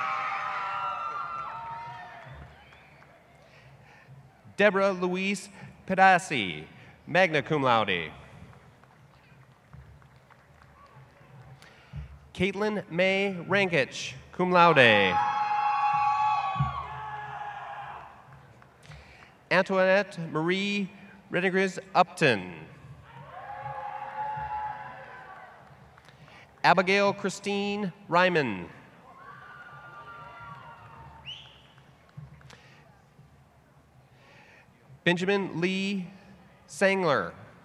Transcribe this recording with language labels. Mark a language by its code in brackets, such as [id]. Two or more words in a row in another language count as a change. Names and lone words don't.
[en] Deborah Louise Pedassi, [la] magna cum laude. [en] Caitlin May Rankich, [la] cum laude. [en] Antoinette Marie Renegres Upton. Abigail Christine Ryman. Benjamin Lee Sangler.